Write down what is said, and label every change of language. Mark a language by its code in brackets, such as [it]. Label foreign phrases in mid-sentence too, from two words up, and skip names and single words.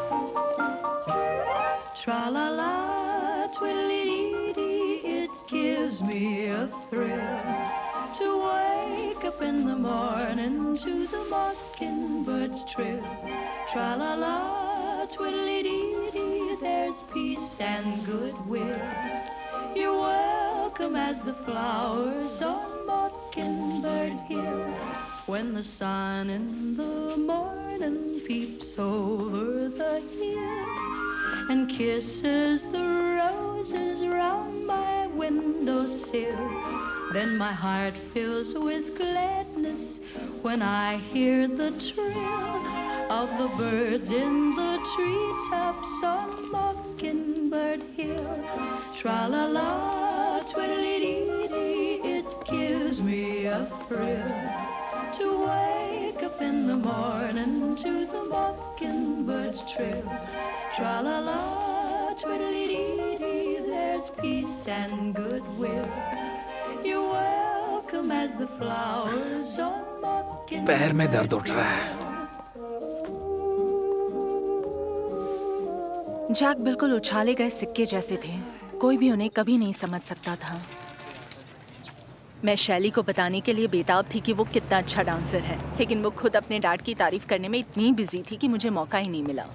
[en] Tra-la-la, twiddly-dee-dee, it gives gives me a thrill to wake up in the morning to the mockingbird's trill. Tra-la-la, twiddly-dee-dee, there's peace and goodwill. You're welcome as the flowers on Mockingbird Hill. When the sun in the morning peeps over the hill and kisses the roses round my windowsill, then my heart fills with gladness when I hear the trill of the birds in the treetops on Mockingbird Hill. Tra-la-la, twiddly-dee-dee, it gives me a thrill to wake up in the morning to the mockingbird's trill. Tra-la-la, twiddly-dee-dee, there's peace and goodwill. You're welcome as the flowers on Mockingbird. [hi] पैर में दर्द उठ रहा है। जैक बिल्कुल उछाले गए सिक्के जैसे थे। कोई भी उन्हें कभी नहीं समझ सकता था। मैं शैली को बताने के लिए बेताब थी कि वो कितना अच्छा डांसर है, लेकिन वो खुद अपने डैड की तारीफ करने में इतनी बिजी थी कि मुझे मौका ही नहीं मिला।